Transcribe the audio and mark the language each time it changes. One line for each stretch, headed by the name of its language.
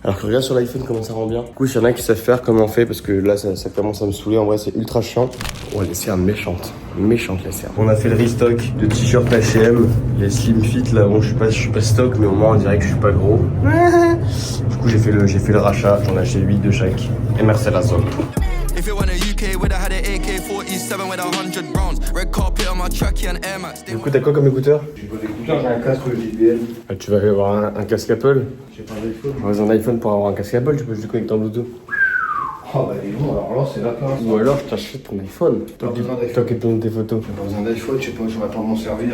French: Alors que regarde sur l'iPhone comment ça rend bien. Du coup, s'il y en a qui savent faire comment on fait, parce que là, ça commence à me saouler. En vrai, c'est ultra chiant. Oh, les cernes méchantes. Méchante les cernes. On a fait le restock de t-shirts H&M. Les slim fit là, bon, je suis pas stock, mais au moins on dirait que je suis pas gros. Du coup, j'ai fait le rachat. J'en ai acheté 8 de chaque. Et merci à la zone.
English: If it went a UK, would have had an AK-47 with 100 rounds. Red carpet on my trackie and Air Max.
French: Du coup, t'as quoi comme écouteur? J'ai pas d'écouteur, j'ai un casque JBL. Ah, tu vas avoir un casque Apple? J'ai pas d'iPhone. Dans un iPhone pour avoir un casque Apple, tu peux juste le connecter en Bluetooth. Oh bah dis donc, alors là c'est la classe. Ou alors je t'achète ton iPhone. Toi qui tournes tes photos. J'ai pas besoin d'iPhone, je sais pas, j'aurais pas m'en servir.